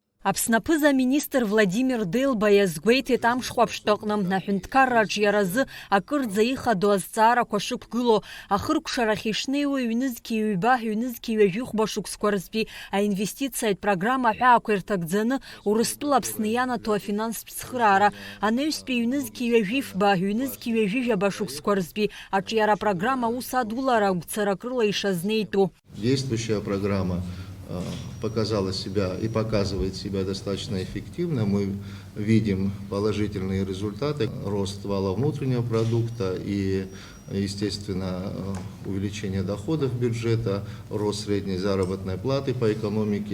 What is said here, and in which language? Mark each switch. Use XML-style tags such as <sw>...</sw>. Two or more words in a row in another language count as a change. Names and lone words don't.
<ab>Аԥснапы заминистр Владимир Делба иазгәеиҭеит амшхәаԥштәы аҟны аҳәынҭқарраҿ иаразы акырӡа ихадоу азҵаарақәа шықәгылоу ахыркәшарахь ишнеиуа ҩнызқьи ҩба, ҩнызқьи ҩажәихәба шықәсқәа рзтәи аинвестициатә программа аҳәаақәа ирҭагӡаны Урыстәыла Аԥсны ианаҭо афинанстә цхыраара, анаҩстәи ҩнызқьи ҩажәифба, ҩнызқьи ҩажәижәаба шықәсқәа рзтәи аҿиара программа ус адулара гәцарак рыла ишазнеитәу.</ab> <ru>Действующая программа показала себя и показывает себя достаточно эффективно. Мы видим положительные результаты, рост валового внутреннего продукта и, естественно, увеличение доходов бюджета, рост средней заработной платы по экономике.</ru>